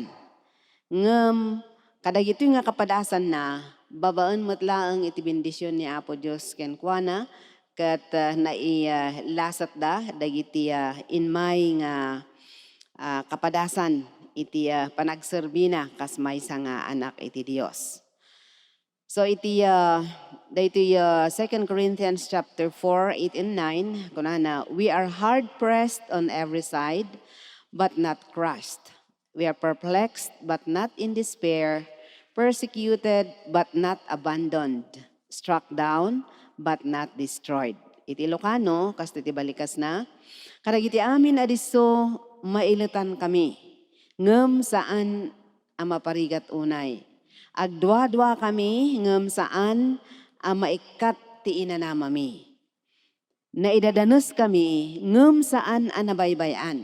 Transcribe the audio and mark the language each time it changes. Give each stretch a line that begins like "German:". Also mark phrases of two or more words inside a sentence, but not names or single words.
Iloko: Ngem, kadagito nga kapadasan na, babaan matlaang iti bendisyon ni Apo Diyos kenkwana, kat nailasat da, dagiti inmay nga kapadasan, iti panagserbina, kas may nga anak iti Diyos.
English: So
Iloko: iti daytoy
English: 2 Corinthians chapter 4, 8 and 9 kunana, we are hard pressed on every side but not crushed. We are perplexed but not in despair, persecuted but not abandoned, struck down but not destroyed.
Iloko: Iti Ilocano kas iti balikas na, kadagiti amin adiso mailitan kami ngem saan ang maparigat unay. Agdwa-dwa kami ngem saan maikat ti inanamami. Naidadanos kami ngem saan nabaybayan.